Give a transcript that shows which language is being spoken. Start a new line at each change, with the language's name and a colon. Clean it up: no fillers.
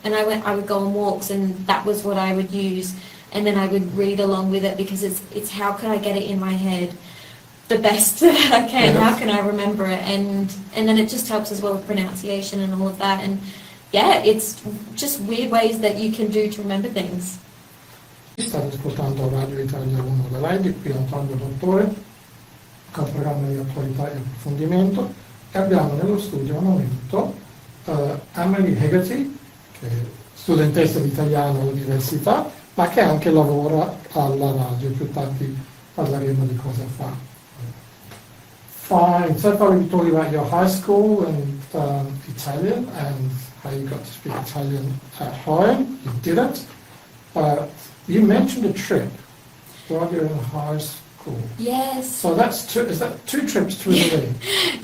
English: And I would go on walks, and that was what I would use. And then I would read along with it, because it's how can I get it in my head the best that I can? How can I remember it? And then it just helps as well with pronunciation and all of that. And it's just weird ways that you can do to remember things.
Italian: State ascoltando Radio Italia Uno da lei, qui Antonio Dottore, con il programma di attualità e approfondimento, e abbiamo nello studio al momento Amelia Hegarty, che è studentessa di italiano all'università, ma che anche lavora alla radio. Più tardi parleremo di cosa fa.
English: Fine. So far we've talked about your high school and Italian and how you got to speak Italian at home. You did it. You mentioned a trip while you're in high school. Yes. So is that 2 trips through the league?